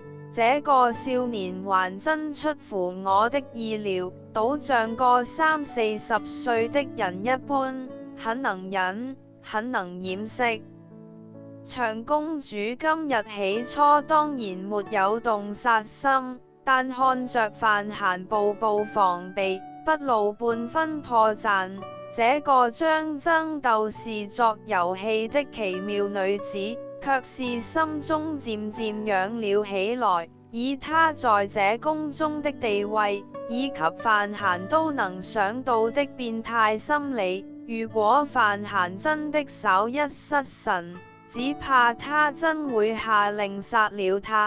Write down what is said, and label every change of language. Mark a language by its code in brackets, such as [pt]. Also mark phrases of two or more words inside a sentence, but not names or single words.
[zh] 這個少年還真出乎我的意料，倒像個30-40歲的人一般，很能忍，很能掩飾。長公主今日起初當然沒有動殺心，但看着范閑步步防備，不露半分破綻，這個將爭鬥視作遊戲的奇妙女子，卻是心中漸漸癢了起來。以她在這宮中的地位，以及范閑都能想到的變態心理，如果范閑真的稍一失神，只怕他真會下令殺了他。